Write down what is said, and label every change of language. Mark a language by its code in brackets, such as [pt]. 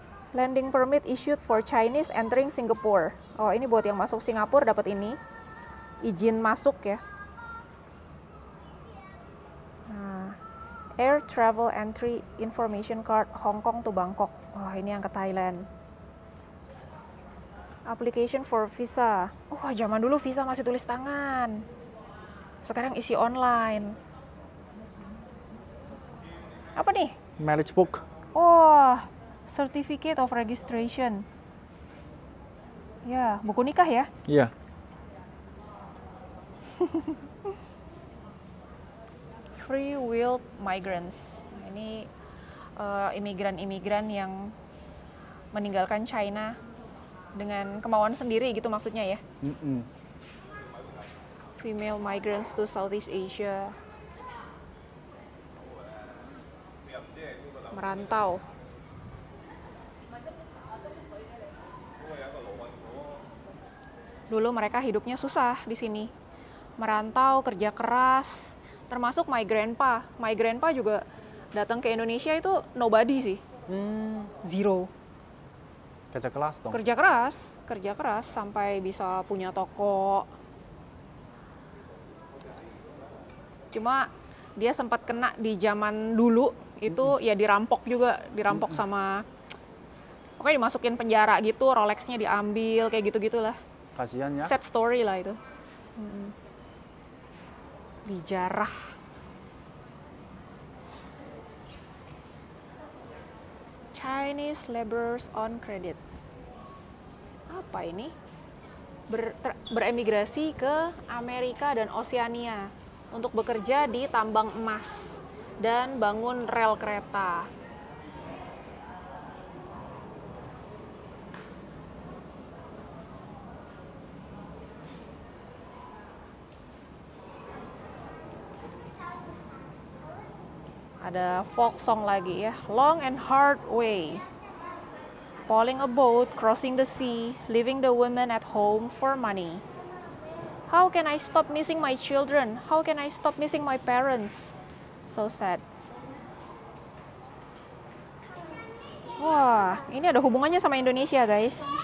[en] Landing permit issued for Chinese entering Singapore. [id] Oh, ini buat yang masuk Singapura dapat ini. Izin masuk ya. [en] Nah, Air Travel Entry Information Card Hong Kong to Bangkok. [id] Wah, ini yang ke Thailand. [en] Application for visa. [id] Wah, zaman dulu visa masih tulis tangan. Sekarang isi online. Apa nih? [en] Marriage book. Oh, Certificate of Registration. [id] Ya, buku nikah ya? Iya. [en] Free Will Migrants. [id] Ini imigran-imigran yang meninggalkan China dengan kemauan sendiri gitu maksudnya ya. [en] Female migrants to Southeast Asia. [id] Merantau. Dulu mereka hidupnya susah di sini. Merantau, kerja keras, termasuk [en] my grandpa. My grandpa [id] juga datang ke Indonesia itu [en] nobody [id] sih. [en] Zero. [id] Kerja kelas dong. Kerja keras sampai bisa punya toko. Cuma dia sempat kena di zaman dulu itu ya dirampok sama, pokoknya dimasukin penjara gitu, Rolexnya diambil kayak gitu-gitulah. Kasihan ya. [en] Sad story [id] lah itu. Dijarah. [en] Chinese laborers on credit. [id] Apa ini? Beremigrasi ke Amerika dan Oseania untuk bekerja di tambang emas dan bangun rel kereta. Ada [en] folk song [id] lagi ya. [en] Long and hard way. Pulling a boat, crossing the sea, leaving the women at home for money. How can I stop missing my children? How can I stop missing my parents? So sad. [id] Wah, ini ada hubungannya sama Indonesia, guys.